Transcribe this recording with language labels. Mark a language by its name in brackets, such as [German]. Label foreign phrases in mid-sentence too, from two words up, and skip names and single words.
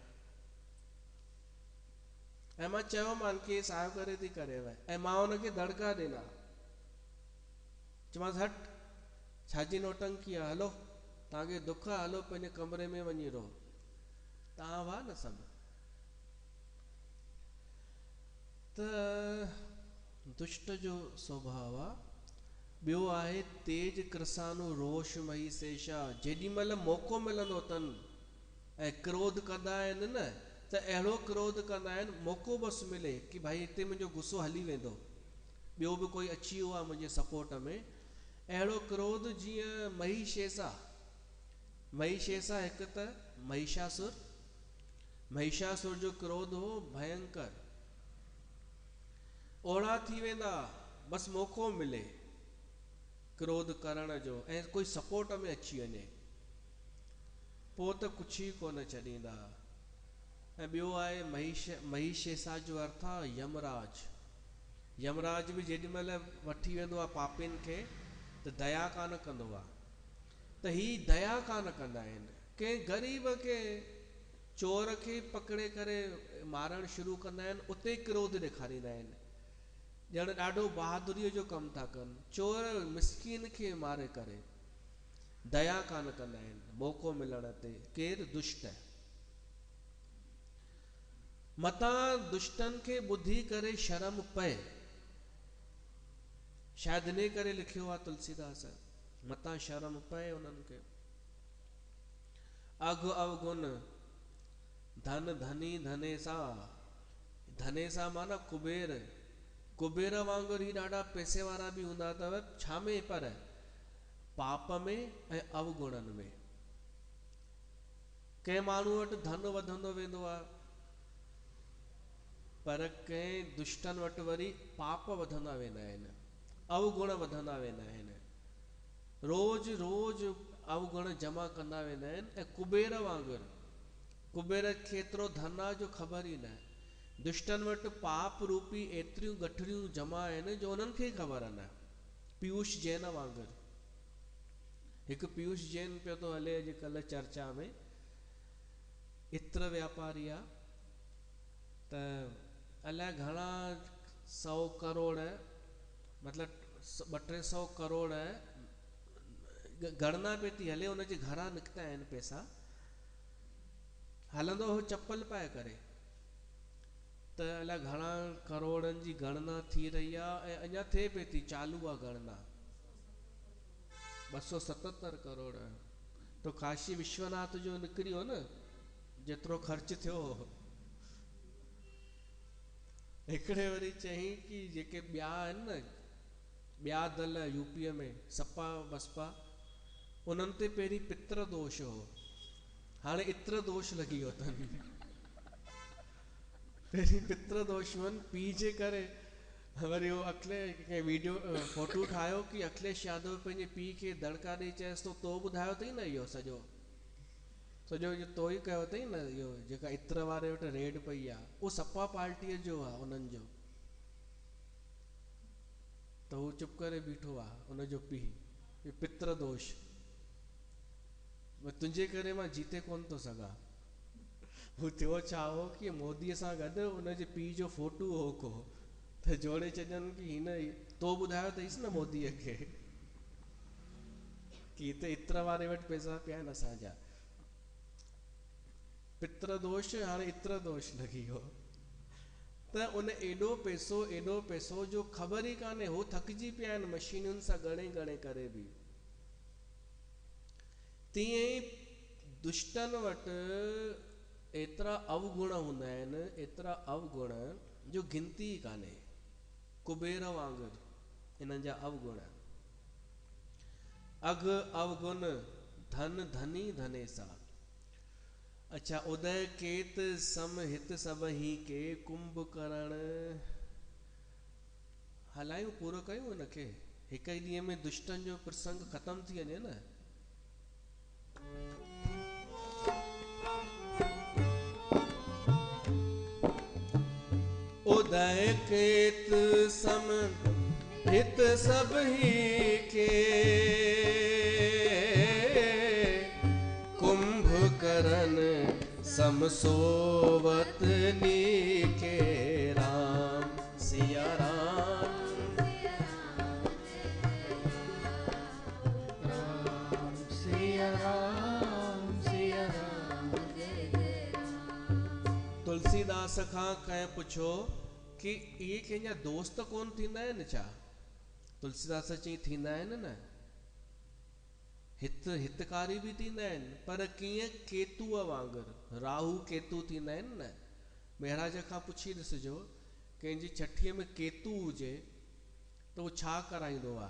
[Sindhi] ऐं मां चयोमांनि कि सायो करे थी करेव, ऐं मां हुनखे दड़का ॾिना, चयोमांसि हट छाजी नौटंकी आहे, हलो तव्हांखे दुख आहे, हलो पंहिंजे कमरे में वञी रहो। तव्हां हुआ न सभु। त दुष्ट जो स्वभाव आहे। ॿियो आहे [Awadhi] तेज कृसानु रोष मही शेषा, [Sindhi] जेॾी महिल मौक़ो मिलंदो अथनि ऐं क्रोध कंदा आहिनि न, त अहिड़ो क्रोध कंदा आहिनि, मौक़ो बसि मिले कि भाई हिते मुंहिंजो गुस्सो हली वेंदो, ॿियो बि कोई अची वियो आहे मुंहिंजे सपोर्ट में, अहिड़ो क्रोध जीअं महिषेसा। महिषेसा हिकु त महिषासुर, महिषासुर जो क्रोध हो भयंकर, ओड़ा थी वेंदा, बसि मौक़ो मिले क्रोध करण जो ऐं कोई सपोर्ट में अची वञे, पोइ त कुझु ई कोन छॾींदा। ऐं ॿियो आहे महिषेसा जो अर्थ आहे यमराज। यमराज बि जेॾी महिल वठी वेंदो आहे पापियुनि खे त दया कान कंदो आहे, त ही दया कान कंदा आहिनि। कंहिं ग़रीब खे, चोर खे पकड़े करे मारणु शुरू कंदा आहिनि, उते क्रोध ॾेखारींदा आहिनि, ॼण ॾाढो बहादुरीअ जो कमु था कनि। चोर मिसकीन खे मारे करे दया कान कंदा आहिनि मौक़ो मिलण ते। केरु? दुष्ट। मतां दुष्टनि खे ॿुधी करे शर्म पए, शायदि इन करे लिखियो आहे तुलसीदास, मतां शर्म पए उन्हनि खे। [Awadhi] अघ अवगुण धन धनी धनेसा, [Sindhi] धनेसा माना कुबेर, कुबेर वांगुरु ही ॾाढा पैसे वारा बि हूंदा अथव, छा में? पर पाप में ऐं अवगुणनि में। कंहिं माण्हू वटि धन वधंदो वेंदो आहे, पर कंहिं दुष्टनि वटि वरी पाप वधंदा वेंदा आहिनि, अवगुण वधंदा वेंदा आहिनि, रोज रोज अवगुण जमा कंदा वेंदा आहिनि। ऐं कुबेर वांगुरु, कुबेर खे एतिरो धन आहे जो ख़बर ई न, दुष्टनि वटि पाप रूपी एतिरियूं गठरियूं जमा आहिनि जो उन्हनि खे ख़बर न। पीयूष जैन वांगुरु, हिकु पीयूष जैन पियो थो हले अॼुकल्ह चर्चा में, इत्र व्यापारी आहे, त अलाए घणा 100 करोड़ मतिलबु 200-300 करोड़ गणना पे थी हले, हुनजे घरां निकिता आहिनि पैसा, हलंदो हो चप्पल पाए करे, त अलाए घणा करोड़नि जी गणना थी रही आहे, ऐं अञा थिए पई थी, चालू आहे गणना। 277 करोड़ तो काशी विश्वनाथ जो निकिरियो न, जेतिरो ख़र्च थियो। हिकिड़े वरी चई कि जेके ॿिया आहिनि न, ॿिया दल यूपीअ में, सपा बसपा, उन्हनि ते पहिरीं पित्र दोष हो, हाणे इत्र दोष लॻी वियो अथनि। पहिरीं पित्र दोष हुअनि, पीउ जे करे वरी उहो कंहिं वीडियो फोटो ठाहियो कि अखिलेश यादव पंहिंजे पीउ खे दड़का ॾेई चयसि तो ॿुधायो अथई न इहो सॼो इहो तो ई कयो अथई न, इहो जेका इत्र वारे वटि रेड पई आहे, उहो सपा पार्टीअ जो आहे उन्हनि जो। त हू चुप करे बीठो आहे, उनजो पीउ, पित्र दोष, तुंहिंजे करे मां जीते कोन थो सघां। हू थियो छा हो कि मोदीअ सां गॾु उनजे पीउ जो फोटो हो को, त जोड़े छॾनि कि हिन तो ॿुधायो अथईसि न मोदीअ खे कि हिते इत्र वारे वटि पैसा पिया आहिनि असांजा। पित्र दोष हाणे इत्र दोष लॻी वियो। त उन एॾो पैसो जो ख़बर ई कान्हे, हो थकिजी पिया आहिनि मशीनुनि सां ॻणे करे बि। तीअं ई दुष्टनि वटि एतिरा अवगुण हूंदा आहिनि, एतिरा अवगुण जो गिनती ई कान्हे, कुबेर वांगुरु इन्हनि जा अवगुण। [Awadhi] अघ अवगुण धन धनी धनेसा। अच्छा, उदय केत सम हित सभही के कुंभकर्ण। [Sindhi] हलायूं पूरो कयूं हिनखे, हिक ई ॾींहं में दुष्टनि जो प्रसंग ख़तम थी वञे न। [Awadhi] उदय केत सम हित सभही के कुंभकर्ण सम सोवत नीके। [Sindhi] राम सिया राम, राम सिया राम, सिया राम। तुलसीदास खां कंहिं पुछो कि इहे कंहिंजा दोस्त कोन थींदा आहिनि छा? तुलसीदास चई थींदा आहिनि न, हितकारी बि थींदा आहिनि, पर कीअं? केतुअ वांगुरु, राहु केतु थींदा आहिनि न। महाराज खां पुछी ॾिसिजो, कंहिंजी छठीअ में केतु हुजे त उहो छा कराईंदो आहे?